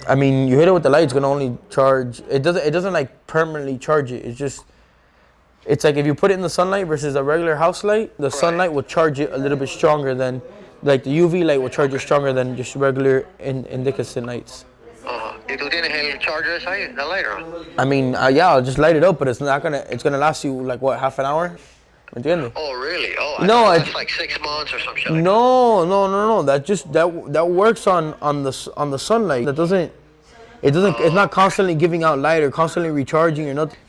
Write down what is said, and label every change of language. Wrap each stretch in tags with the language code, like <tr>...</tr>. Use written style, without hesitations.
<en>I mean, you hit it with the light, it's gonna only charge. It doesn't like permanently charge it. It's like if you put it in the sunlight versus a regular house light, the sunlight will charge it a little bit stronger than, like the UV light will charge it stronger than just regular incandescent lights.</en> <es>¿Y tú tienes el charger ahí,</es> <en>the light on? I mean, yeah, I'll just light it up, but it's gonna last you like what, half an hour?</en> <es>¿Entiendes?</es> <en>Oh, really? Oh, no, it's like 6 months or some shit. No. That works on the sunlight. It's not constantly giving out light or constantly recharging or nothing.</en>